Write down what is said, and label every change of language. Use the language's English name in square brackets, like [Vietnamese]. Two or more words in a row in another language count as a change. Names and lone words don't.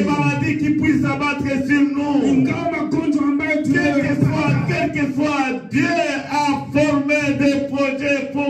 [Swahili] ndani, [French] maladies qui puissent s'abattre sur nous, [Swahili] ingawa magonjwa ambayo [French] quel que [Swahili] tunayopata, [French] soit, Dieu a formé des projets